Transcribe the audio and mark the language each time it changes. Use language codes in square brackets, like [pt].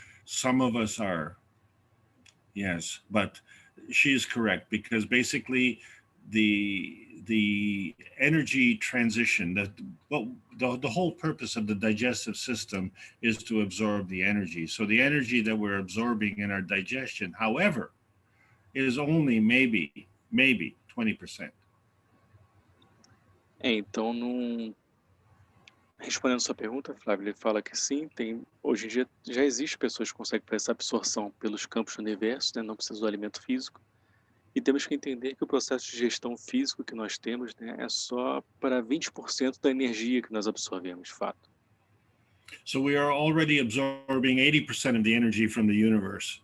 [en] Some of us are, yes, but she is correct, because basically the energy transition, the whole purpose of the digestive system is to absorb the energy. So the energy that we're absorbing in our digestion, however, is only maybe 20%. [pt] Então, respondendo sua pergunta, Flávio, ele fala que sim, hoje em dia já existe pessoas que conseguem fazer essa absorção pelos campos do universo, né, não precisa do alimento físico. E temos que entender que o processo de gestão físico que nós temos, né, é só para 20% da energia que nós absorvemos, de fato. [en] So we are already absorbing 80% of the energy from the universe.